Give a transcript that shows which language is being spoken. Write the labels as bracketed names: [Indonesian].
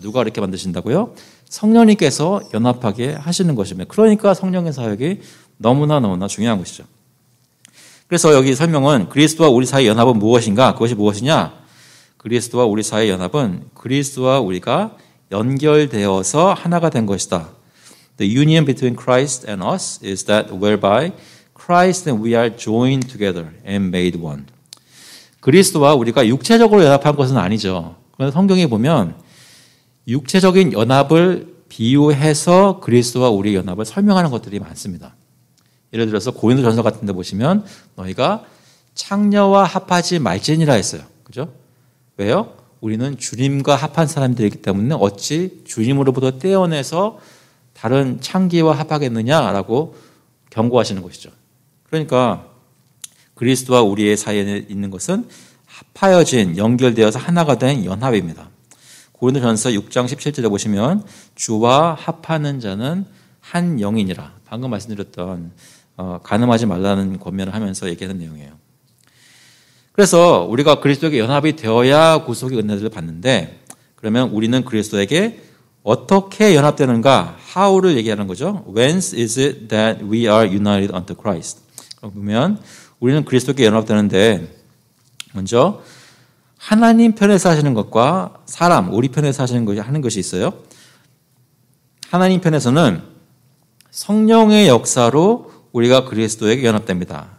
[Korean] 누가 이렇게 만드신다고요? 성령님께서 연합하게 하시는 것입니다. 그러니까 성령의 사역이 너무나 중요한 것이죠. 그래서 여기 설명은 그리스도와 우리 사이의 연합은 무엇인가? 그것이 무엇이냐? 그리스도와 우리 사이의 연합은 그리스도와 우리가 연결되어서 하나가 된 것이다. [English] The union between Christ and us is that whereby Christ and we are joined together and made one. [Korean] 그리스도와 우리가 육체적으로 연합한 것은 아니죠. 그런데 성경에 보면 육체적인 연합을 비유해서 그리스도와 우리의 연합을 설명하는 것들이 많습니다. 예를 들어서 고린도전서 같은 데 보시면 너희가 창녀와 합하지 말지니라 했어요. 그죠? 왜요? 우리는 주님과 합한 사람들이기 때문에 어찌 주님으로부터 떼어내서 다른 창기와 합하겠느냐라고 경고하시는 것이죠. 그러니까 그리스도와 우리의 사이에 있는 것은 합하여진, 연결되어서 하나가 된 연합입니다. 고린도전서 6장 17절에 보시면 주와 합하는 자는 한 영이니라. 방금 말씀드렸던 간음하지 말라는 권면을 하면서 얘기하는 내용이에요. 그래서 우리가 그리스도에게 연합이 되어야 구속의 은혜를 받는데, 그러면 우리는 그리스도에게 어떻게 연합되는가? How를 얘기하는 거죠. [English] Whence is it that we are united unto Christ? [Korean] 보면 우리는 그리스도께 연합되는데 먼저 하나님 편에서 하시는 것과 사람, 우리 편에서 하는 것이 있어요. 하나님 편에서는 성령의 역사로 우리가 그리스도에게 연합됩니다.